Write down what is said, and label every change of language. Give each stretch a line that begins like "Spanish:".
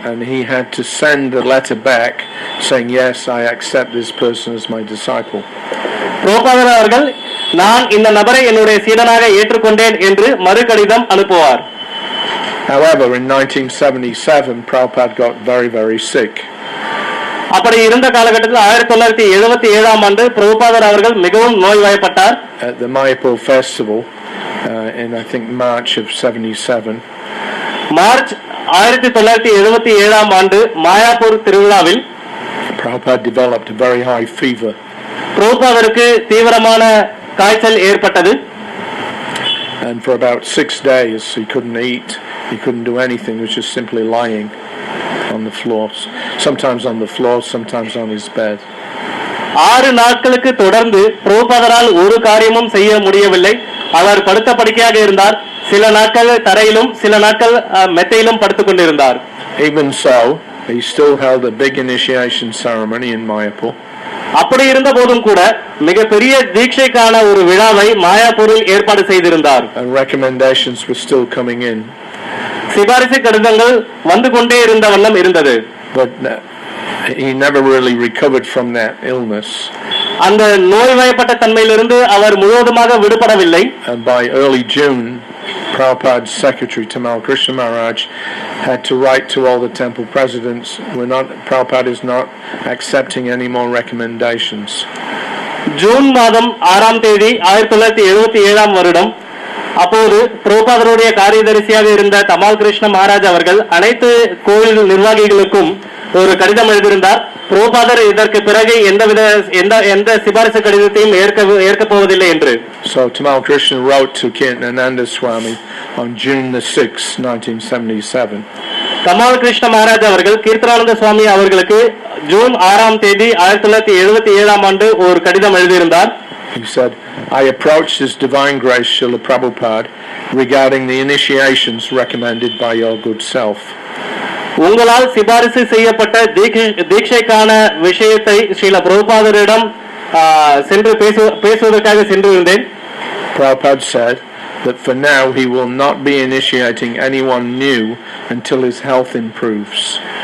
English: And he had to send a letter back saying, yes, I accept this person as my disciple.
Tamil: பிரபுபாதர் அவர்கள் நான் இந்த நபரை என்னுடைய சீடனாக ஏற்றுக்கொண்டேன் என்று மறு கடிதம் அனுப்புவார்.
English: However, in 1977, Prabhupada got very, very sick.
Tamil: அப்படி இருந்த காலகட்டத்தில் 1977ஆம் ஆண்டு பிரபுபாதர் அவர்கள் மிகவும் நோய்வாய்ப்பட்டார்.
English: At the Mayapur festival in I think March of 77.
Tamil: March 1977 ஆண்டு மாயாப்பூர் திருவிழாவில்
English: Prabhupada developed a very high fever.
Tamil: பிரபுபாதருக்கு தீவிரமான காய்ச்சல் ஏற்பட்டது.
English: And for about 6 days he couldn't eat, he couldn't do anything, he was just simply lying on the floors. Sometimes on the floor, sometimes on his bed.
Tamil: 6 நாட்களுக்கு தொடர்ந்து பிரபுபாதரால் ஒரு காரியமும் செய்ய முடியவில்லை. அவர் படுத்த படுக்கையாக இருந்தார். சில நாட்கள் தரையிலும் சில நாட்கள் மெத்தையிலும் படுத்துக் கொண்டிருந்தார்.
English: Even so, he still held a big initiation ceremony in Mayapur.
Tamil: அப்படி இருந்த போதும் கூட மிகப்பெரிய தீட்சைக்கான ஒரு விழாவை மாயாப்பூரில் ஏற்பாடு செய்திருந்தார்.
English: And recommendations were still coming in.
Tamil: சிபாரிசு கடிதங்கள் வந்து கொண்டே இருந்த வண்ணம் இருந்தது.
English: But he never really recovered from that illness.
Tamil: அந்த நோய்வாய்ப்பட்ட தன்மையிலிருந்து அவர் முழுவதுமாக விடுபடவில்லை.
English: And by early June, Prabhupada's secretary Tamal Krishna Maharaj had to write to all the temple presidents, Prabhupada is not accepting any more recommendations.
Tamil: June மாதம் 6ஆம் தேதி 1977 வருடம் அப்போது பிரபுபாதருடைய காரியதரிசியாக இருந்த தமால் கிருஷ்ண மகாராஜ் அவர்கள் அனைத்து கோவில் நிர்வாகிகளுக்கும் ஒரு கடிதம் எழுதியிருந்தார். பிரபுபாதர் இதற்கு பிறகு எந்த சிபாரிசு கடிதத்தையும் ஏற்க போவதில்லை என்று.
English: So Tamal Krishna wrote to Kirtanananda Swami on June the 6th, 1977.
Tamil: Dhamaal Krishna Maharaj அவர்கள் கீர்த்தனானந்த சுவாமி அவர்களுக்கு ஜூன் 6ஆம் தேதி 1977 ஆண்டு ஒரு கடிதம் எழுதியிருந்தார்.
English: He said, I approached His Divine Grace Srila Prabhupada regarding the initiations recommended by your good self.
Tamil: உங்களால் சிபாரிசு செய்யப்பட்ட தீட்சைக்கான விஷயத்தை ஸ்ரீல பிரபுபாதரிடம் சென்று பேசுவதற்காக சென்றிருந்தேன்.
English: Prabhupada said that for now he will not be initiating anyone new until his health improves.